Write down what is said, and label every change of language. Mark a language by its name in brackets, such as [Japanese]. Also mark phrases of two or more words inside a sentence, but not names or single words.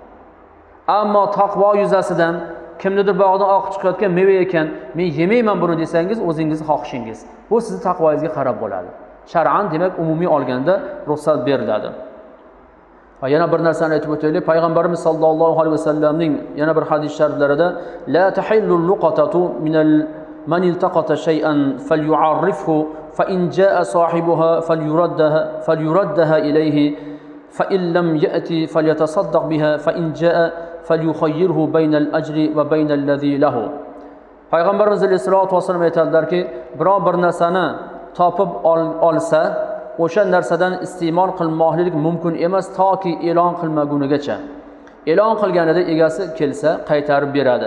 [Uzbek] Ammo taqvo yuzasidan kimnidir bog'dan oqib chiqayotgan meva ekan, men yemayman buni desangiz, o'zingizning xohishingiz. Bu sizning taqvoingizga qarab bo'ladi. Shar'an demak umumiy olganda ruxsat beriladi. Va yana bir narsani aytib o'taylik. [Arabic] Payg'ambarimiz sallallohu alayhi vasallamning [Uzbek] yana bir hadis shariflarida [Arabic] لا تحل اللقطة من التقط شيئا فليعرفه فإن جاء صاحبها فليردها إليه فإن لم يأت فليتصدق بها فإن جاء فليخيره بين الأجر وبين الذي له. [Uzbek] Payg'ambarimiz [Arabic] صلى الله عليه وسلم [Uzbek] aytadilarki, biror bir narsani topib olsa, o'sha narsadan iste'mol qilmoqlik mumkin emas toki e'lon qilmagunigacha. E'lon qilganida egasi kelsa qaytarib beradi.